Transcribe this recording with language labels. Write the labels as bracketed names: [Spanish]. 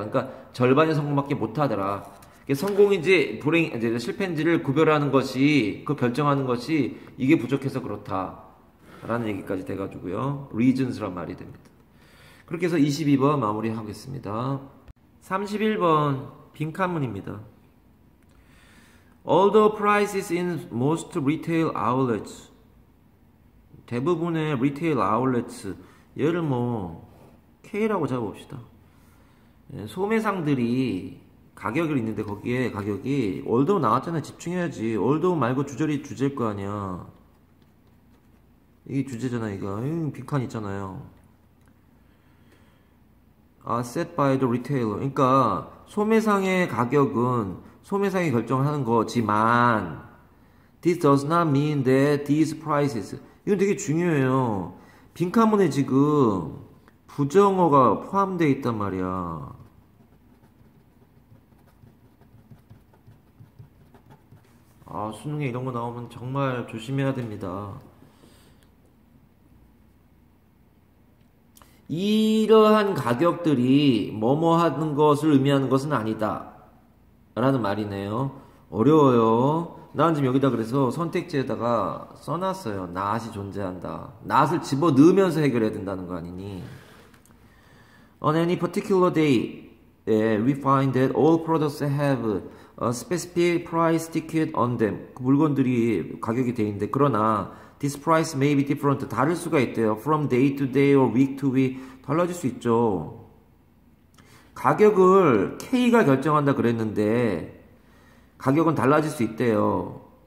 [Korean] 그러니까 절반의 성공밖에 못 하더라. 성공인지 불행, 실패인지를 구별하는 것이, 그 결정하는 것이 이게 부족해서 그렇다. 라는 얘기까지 돼가지고요. reasons란 말이 됩니다. 그렇게 해서 22번 마무리하겠습니다. 31번 빈칸문입니다. [English] Although prices in most retail outlets [Korean] 대부분의 [English] retail outlets [Korean] 얘를 뭐 K라고 잡아봅시다. 소매상들이 가격이 있는데 거기에 가격이 although 나왔잖아요. 집중해야지. although 말고 주제일 거 아니야. 이게 주제잖아 이거. 빈칸 있잖아요. [English] set by the retailer. [Korean] 그러니까 소매상의 가격은 소매상이 결정하는 거지만 [English] this does not mean that these prices [Korean] 이건 되게 중요해요. 빈칸문에 지금 부정어가 포함되어 있단 말이야. 아, 수능에 이런 거 나오면 정말 조심해야 됩니다. 이러한 가격들이 뭐뭐 하는 것을 의미하는 것은 아니다 라는 말이네요. 어려워요. 나는 지금 여기다 그래서 선택지에다가 써놨어요. not이 존재한다. not을 집어넣으면서 해결해야 된다는 거 아니니. [English] On any particular day, we find that all products have a specific price ticket on them. [Korean] 그 물건들이 가격이 돼 있는데 그러나 [English] this price may be different. [Korean] 다를 수가 있대요. [English] From day to day or week to week. [Korean] 달라질 수 있죠. 가격을 K가 결정한다 그랬는데 가격은 달라질 수 있대요.